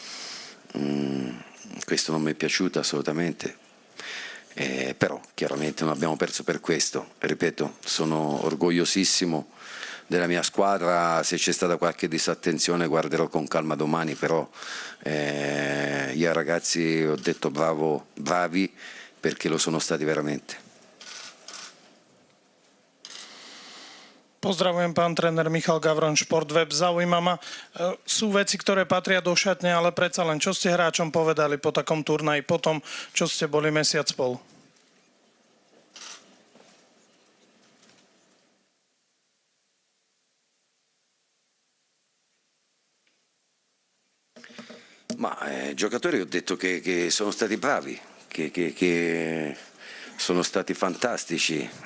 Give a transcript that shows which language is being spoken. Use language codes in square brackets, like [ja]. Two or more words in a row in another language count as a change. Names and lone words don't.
[it] Questo non mi è piaciuto assolutamente, però chiaramente non abbiamo perso per questo. Ripeto, sono orgogliosissimo della mia squadra. Se c'è stata qualche disattenzione guarderò con calma domani, però io ai ragazzi ho detto bravi, perché lo sono stati veramente. [sk] Pozdravujem, pán tréner Michal Gavron, Športweb. Zaujíma ma, sú veci, ktoré patria do šatne, ale predsa len, čo ste hráčom povedali po takom turnaji, po tom, čo ste boli mesiac spolu? [it] Ma giocatori ho detto che sono stati bravi, che sono stati fantastici.